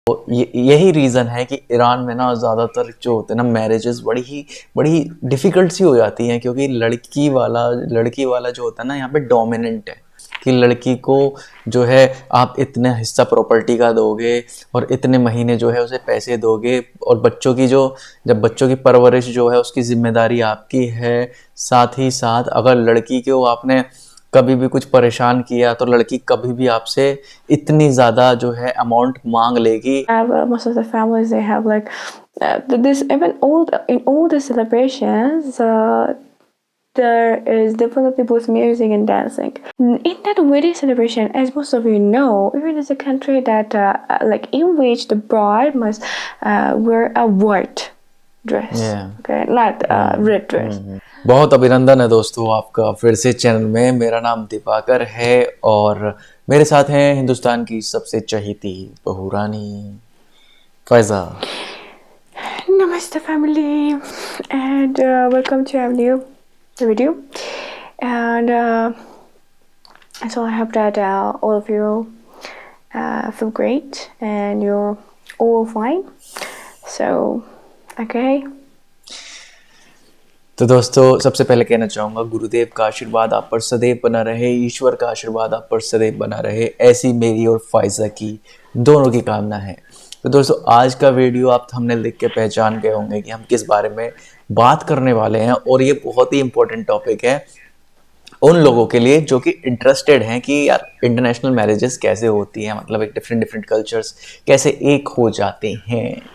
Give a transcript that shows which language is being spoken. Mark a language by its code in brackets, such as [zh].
[hi] यही रीज़न है कि ईरान में ना ज़्यादातर जो होते हैं ना मैरिजेस बड़ी डिफ़िकल्ट सी हो जाती हैं, क्योंकि लड़की वाला जो होता है ना यहाँ पे डोमिनेंट है कि लड़की को जो है आप इतना हिस्सा प्रॉपर्टी का दोगे और इतने महीने जो है उसे पैसे दोगे, और जब बच्चों की परवरिश जो है उसकी ज़िम्मेदारी आपकी है। साथ ही साथ अगर लड़की को आपने कभी भी कुछ परेशान किया तो लड़की कभी भी आपसे इतनी ज़्यादा जो है अमाउंट मांग लेगी। [en] Most of the families, they have like this, even all the celebrations, there is definitely both music and dancing. In that wedding celebration, as most of you know, Iran is a country that like in which the bride must wear a white dress. Yeah. Okay, not red dress. [hi] बहुत अभिनंदन है दोस्तों आपका फिर से channel में। मेरा नाम दिवाकर है और मेरे साथ हैं हिंदुस्तान की सबसे चहेती बहू रानी Faiza. [en] Namaste family, and welcome to our new video. And so I hope that all of you feel great and you're all fine. So, okay. [hi] तो दोस्तों सबसे पहले कहना चाहूँगा गुरुदेव का आशीर्वाद आप पर सदैव बना रहे, ईश्वर का आशीर्वाद आप पर सदैव बना रहे, ऐसी मेरी और फायजा की दोनों की कामना है। तो दोस्तों आज का वीडियो आप थंबनेल देख के पहचान गए होंगे कि हम किस बारे में बात करने वाले हैं, और ये बहुत ही इम्पोर्टेंट टॉपिक है उन लोगों के लिए जो कि इंटरेस्टेड हैं कि यार इंटरनेशनल मैरिजेस कैसे होती हैं, मतलब एक डिफरेंट कल्चर्स कैसे एक हो जाते हैं।